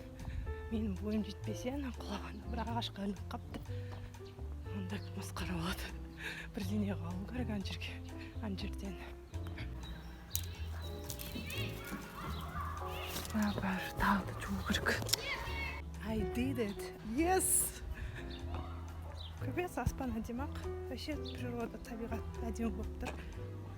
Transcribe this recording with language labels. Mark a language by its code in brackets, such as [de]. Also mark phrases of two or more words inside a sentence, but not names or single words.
[kk] Менің бойым жетпесе, ана құлаған бір ағашқа ілініп қапты. Онда масқара болады. Бірдеңе қалу керек ана жерден. Бар, талды жуу керек. [en] I did it. Yes! [kk] Капец, аспан әдемі ақ. [ru] Вообще природа, [kk] табиғат әдемі болып тұр.